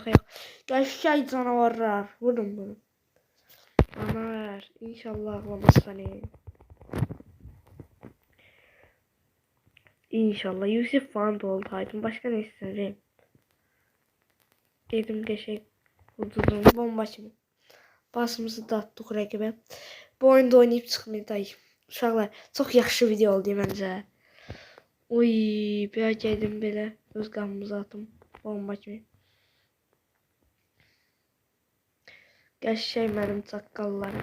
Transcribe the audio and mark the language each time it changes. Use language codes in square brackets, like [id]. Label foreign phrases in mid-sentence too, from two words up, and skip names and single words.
[az] Qəşəng canavarlar. Vurun bunu. Anar. İnşallah ağlamaz səni. İnşallah Yusuf falan da oldaydım. [tr] Başka ne isterim? [az] Dedim geçek vurdum bomba kimi. Basımızı da attık rəqibə. Bu oyunda oynayıb çıxmayacağıq. Uşaqlar, çox yaxşı video oldu məncə. Oy, bir gəldim belə öz qanımızı atım. Bomba kimi. Qəşəng mənim çaqqallarım.